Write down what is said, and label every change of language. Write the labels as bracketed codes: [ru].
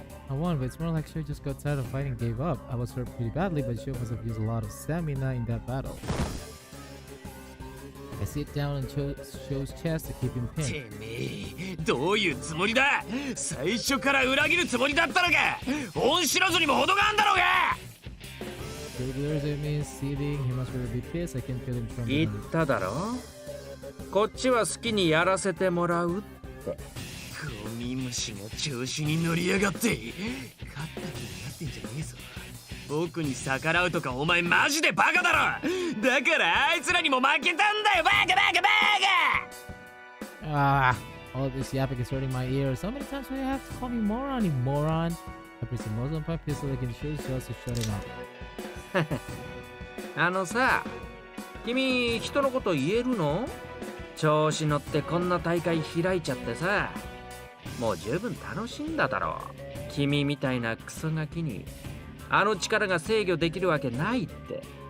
[en] I won, but it's more like Sho just got tired of fighting and gave up. I was hurt pretty badly, but Sho must have used a lot of stamina in that battle. I sit down on Sho's chest to keep him pinned. [ja] てめえ、どういうつもりだ？最初から裏切るつもりだったのか？恩知らずにも程があんだろうが！ [en] Sho glares at me, seething. He must really be pissed. I can feel him from [ja] 言っ [en] behind. [ja] ただろ？こっちは好きにやらせてもらうって。ゴミ虫が調子に乗りやがって。勝った気になってんじゃねえぞ。僕に逆らうとかお前マジでバカだろ。だからあいつらにも負けたんだよ。バカバカバカ。 [en] Ah, all this yapping is hurting my ears. So many times do you have to call me moron, you moron? I press the muzzle of my pistol against Sho's just to shut him up. [ja] あのさ、君人のこと言えるの？調子乗ってこんな大会開いちゃってさ、もう十分楽しんだだろう。君みたいなクソガキにあの力が制御できるわけないって。